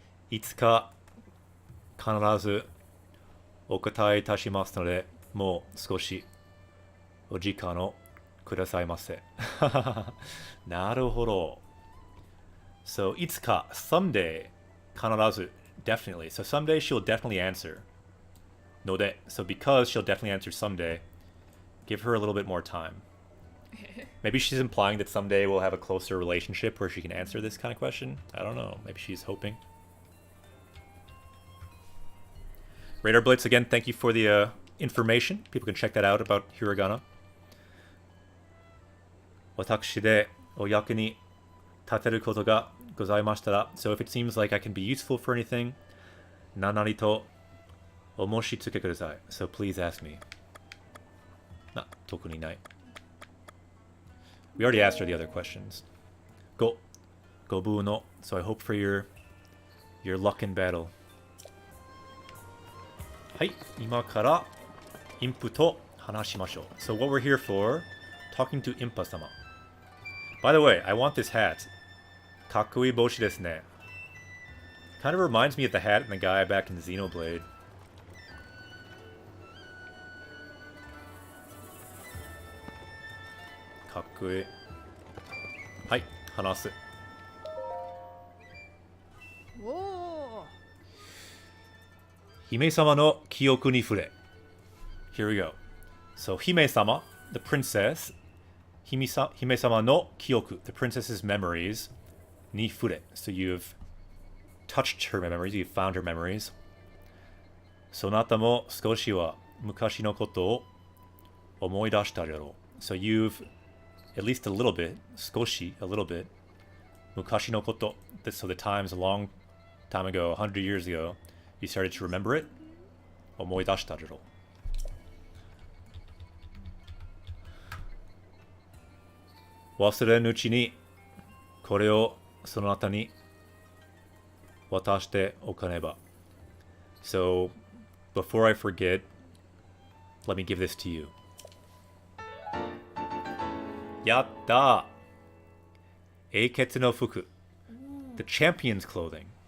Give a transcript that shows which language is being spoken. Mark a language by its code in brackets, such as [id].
[ja] いつか必ずお答えいたしますので、もう少しお時間をくださいませ。なるほど。 [en] So, いつか someday 必ず definitely. So someday she'll definitely answer. ので so because she'll definitely answer someday, give her a little bit more time. Maybe she's implying that someday we'll have a closer relationship where she can answer this kind of question. I don't know. Maybe she's hoping. Radar Blitz, again, thank you for the information. People can check that out about hiragana. [ja] 私でお役に立てることがございましたら [en] So if it seems like I can be useful for anything, [ja] 何々とお申し付けください. [en] So please ask me. [ja] 特にない. [en] We already asked her the other questions. Go boo no. So I hope for your luck in battle. [ja] はい、今からインプと話しましょう. [en] So what we're here for, talking to Impa sama. By the way, I want this hat. [ja] かっこいい帽子ですね. [en] Kind of reminds me of the hat and the guy back in Xenoblade. [ja] かっこいい.はい、話す. おお。姫様の記憶に触れ. [en] Here we go. So, 姫様, the princess. 姫様の記憶, the princess's memories. [ja] に触れ. [en] So you've touched her memories, you've found her memories. [ja] そなたも少しは昔のことを思い出しただろう. [en] So you've, at least a little bit, 少し, a little bit. 昔のこと, so the times a long time ago, 100 years ago, you started to remember it. [ja] 思い出しただろう. 忘れぬうちにこれをそなたに渡しておかねば. [en] So, before I forget, let me give this to you. [ja] やった!英傑の服. [en] The champion's clothing.